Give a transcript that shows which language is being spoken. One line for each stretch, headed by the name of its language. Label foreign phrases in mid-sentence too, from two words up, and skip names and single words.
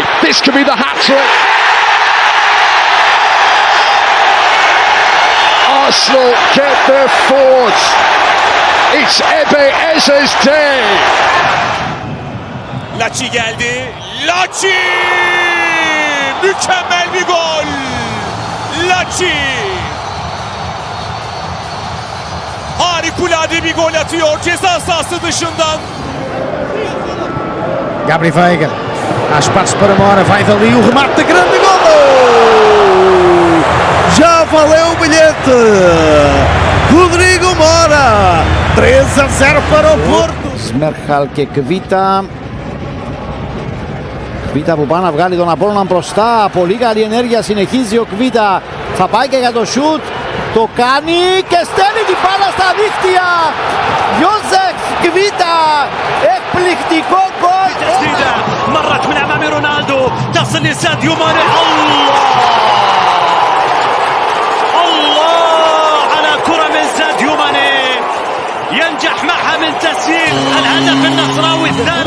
English: This could be the hat-trick. Arsenal get their fourth. It's Eze's day.
Turkish: Laci geldi. Laci! Mükemmel bir gol. Laci! Harikulade bir gol atıyor ceza sahası dışından.
Portuguese: Gabri Veiga, há espaço para Mora, vai dali o remate de grande gol! Já valeu o bilhete! Rodrigo Mora, 3-0 para o Porto!
Greek: Σμέρχαλ και Κβίτα. Κβίτα που πάνε να βγάλει τον Απόλλωνα μπροστά. Πολύ καλή ενέργεια, συνεχίζει ο Κβίτα. Θα πάει και για το σουτ. Το κάνει και στέλνει την μπάλα στα δίχτυα. Γιώζεφ Κβίτα. Εκπληκτικό γκολ.
Arabic: تسديدة مرت من أمام رونالدو تصل لساديو ماني. الله على كرة من ساديو ماني ينجح معها من تسجيل الهدف النصراوي الثالث.